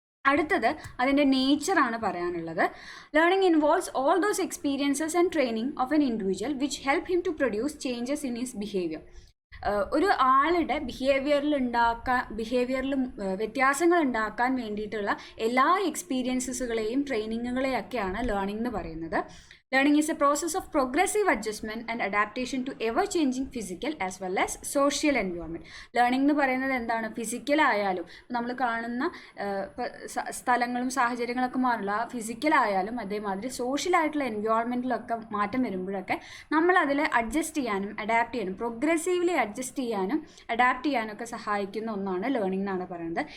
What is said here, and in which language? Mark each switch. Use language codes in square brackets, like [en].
[ml] അടുത്തത് അതിൻ്റെ നേച്ചറാണ് പറയാനുള്ളത്. [en] Learning involves all those experiences and training of an individual which help him to produce changes in his behaviour. [ml] ഒരു ആളുടെ ബിഹേവിയറിൽ വ്യത്യാസങ്ങൾ ഉണ്ടാക്കാൻ വേണ്ടിയിട്ടുള്ള എല്ലാ എക്സ്പീരിയൻസസുകളെയും ട്രെയിനിങ്ങുകളെയൊക്കെയാണ് ലേണിംഗ് എന്ന് പറയുന്നത്. [en] Learning is a process of progressive adjustment and adaptation to ever-changing physical as well as social environment. [ml] Learning എന്ന് പറയുന്നത് എന്താണ്? ഫിസിക്കലായാലും നമ്മൾ കാണുന്ന സ്ഥലങ്ങളും സാഹചര്യങ്ങളൊക്കെ മാറില്ല. ഫിസിക്കലായാലും അതേമാതിരി സോഷ്യലായിട്ടുള്ള എൻവയോൺമെൻറ്റിലൊക്കെ മാറ്റം വരുമ്പോഴൊക്കെ നമ്മൾ അതിൽ അഡ്ജസ്റ്റ് ചെയ്യാനും അഡാപ്റ്റ് ചെയ്യാനും, പ്രോഗ്രസീവ്ലി അഡ്ജസ്റ്റ് ചെയ്യാനും അഡാപ്റ്റ് ചെയ്യാനൊക്കെ സഹായിക്കുന്ന ഒന്നാണ് ലേണിംഗ് എന്നാണ് പറയുന്നത്.